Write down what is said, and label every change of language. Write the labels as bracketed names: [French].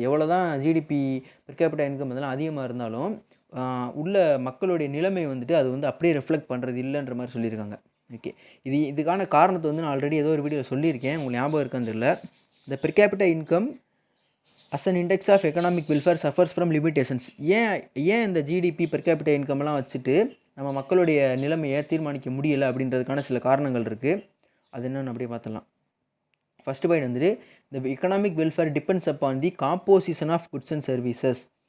[Tamil] எவ்வளோ தான் GDP per capita income அதெல்லாம் அதிகமாக இருந்தாலும் உள்ள மக்களுடைய நிலைமை வந்துட்டு அது வந்து அப்படியே ரெஃப்ளெக்ட் பண்ணுறது இல்லைன்ற மாதிரி சொல்லியிருக்காங்க. ஓகே, இதுக்கான காரணத்தை வந்து நான் ஆல்ரெடி ஏதோ ஒரு வீடியோவில் சொல்லியிருக்கேன், உங்களுக்கு ஞாபகம் இருக்கான்னு தெரியல. [English] இந்த per capita income as an index of economic welfare suffers from limitations. [Tamil] ஏன் இந்த ஜிடிபி பெர் கேபிட்டா இன்கம்லாம் வச்சுட்டு நம்ம மக்களுடைய நிலைமையை தீர்மானிக்க முடியலை அப்படின்றதுக்கான சில காரணங்கள் இருக்குது. அது என்னென்னு அப்படியே பார்த்துடலாம். [English] First point வந்துட்டு, இந்த economic welfare depends upon the composition of goods and services.